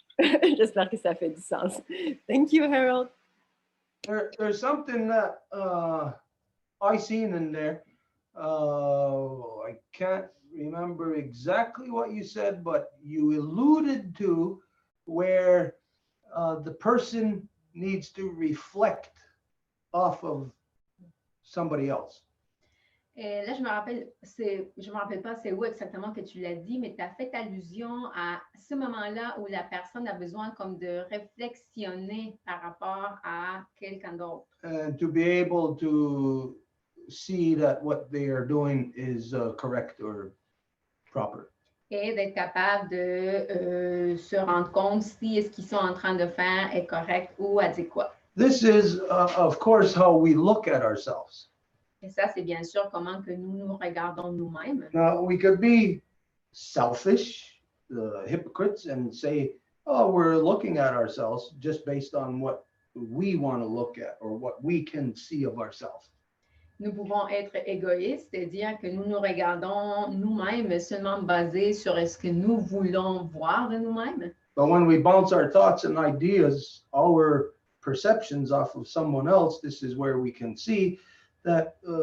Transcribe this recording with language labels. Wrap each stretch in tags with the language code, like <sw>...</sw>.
<fr>J'espère que ça fait du sens.</fr> <en>Thank you, Harold. There's something that I seen in there. I can't remember exactly what you said, but you alluded to where the person needs to reflect off of somebody else.</en> <fr>Et là, je me rappelle pas c'est où exactement que tu l'as dit, mais tu as fait allusion à ce moment-là où la personne a besoin comme de réflexionner par rapport à quelqu'un d'autre.</fr> <en>And to be able to see that what they are doing is correct or proper.</en> <fr>Et d'être capable de se rendre compte si ce qu'ils sont en train de faire est correct ou adéquat.</fr> <en>This is, of course, how we look at ourselves.</en> <fr>Et ça, c'est bien sûr comment que nous nous regardons nous-mêmes.</fr> <en>Now, we could be selfish, hypocrites, and say, oh, we're looking at ourselves just based on what we want to look at or what we can see of ourselves.</en> <fr>Nous pouvons être égoïstes et dire que nous nous regardons nous-mêmes seulement basés sur ce que nous voulons voir de nous-mêmes.</fr> <en>But when we bounce our thoughts and ideas, our perceptions off of someone else, this is where we can see that</en>